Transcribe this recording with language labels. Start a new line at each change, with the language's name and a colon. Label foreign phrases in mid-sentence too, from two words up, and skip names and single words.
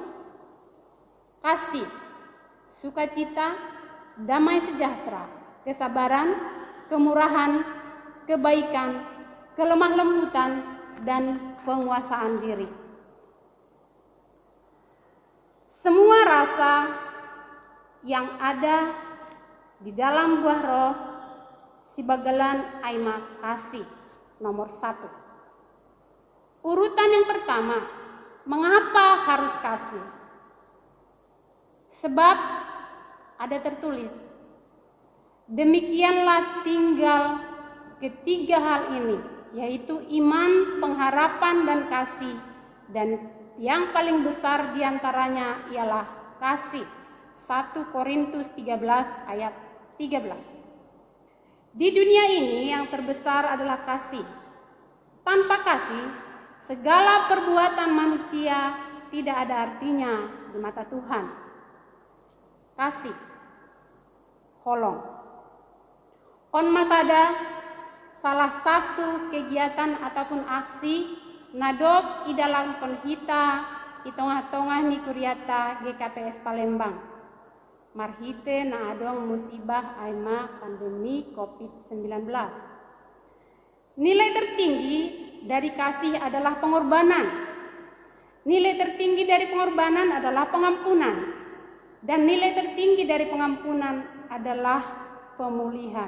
Indonesian: Kasih, sukacita, damai sejahtera, kesabaran, kemurahan, kebaikan, kelemah lembutan, dan penguasaan diri. Semua rasa yang ada di dalam buah roh
Batak Simalungun: sibagalan aima
Indonesian: kasih nomor 1. Urutan yang pertama, mengapa harus kasih? Sebab ada tertulis, demikianlah tinggal ketiga hal ini, yaitu iman, pengharapan, dan kasih. Dan yang paling besar diantaranya ialah kasih. 1 Korintus 13 ayat 13. Di dunia ini yang terbesar adalah kasih. Tanpa kasih, segala perbuatan manusia tidak ada artinya di mata Tuhan. Kasih, holong.
Batak Simalungun: On masada,
Indonesian: salah satu kegiatan ataupun aksi
Batak Simalungun: nadop idalang penhita
Indonesian: di tengah-tengah
Batak Simalungun: ni kuriata
Indonesian: GKPS Palembang.
Batak Simalungun: Marhite na adong musibah aima pandemi COVID-19.
Indonesian: Nilai tertinggi dari kasih adalah pengorbanan. Nilai tertinggi dari pengorbanan adalah pengampunan. Dan nilai tertinggi dari pengampunan adalah pemulihan.